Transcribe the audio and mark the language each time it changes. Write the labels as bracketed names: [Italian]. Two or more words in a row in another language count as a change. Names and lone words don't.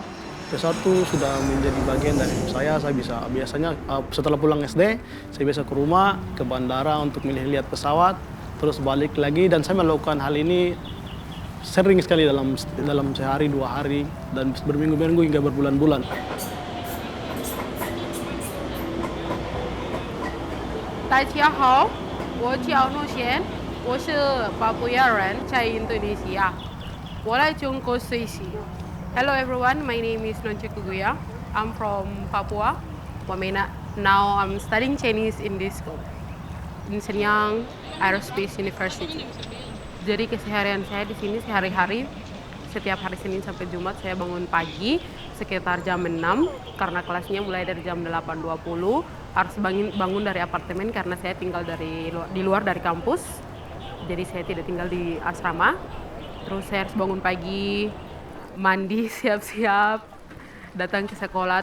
[Indonesian] Pesawat itu sudah menjadi bagian dari hidup saya. Saya biasanya setelah pulang SD, saya biasa ke rumah, ke bandara untuk melihat pesawat, terus balik lagi, dan saya melakukan hal ini sering sekali dalam sehari, 2 hari, dan berminggu-minggu hingga berbulan-bulan. [Chinese] 大家好，我叫陆贤，我是巴布亚人，在印度尼西亚，我来中国学习。 [English] Hello everyone, my name is Nonce Kuguya. I'm from Papua, Wamena. Now I'm studying Chinese in this school, in Shenyang Aerospace University. [Indonesian] Jadi keseharian saya di sini sehari-hari, setiap hari Senin sampai Jumat saya bangun pagi sekitar jam 6 karena kelasnya mulai dari jam 8.20. Harus bangun dari apartemen karena saya tinggal di luar dari kampus. Jadi saya tidak tinggal di asrama. Terus saya harus bangun pagi, mandi, siap-siap, datang ke sekolah.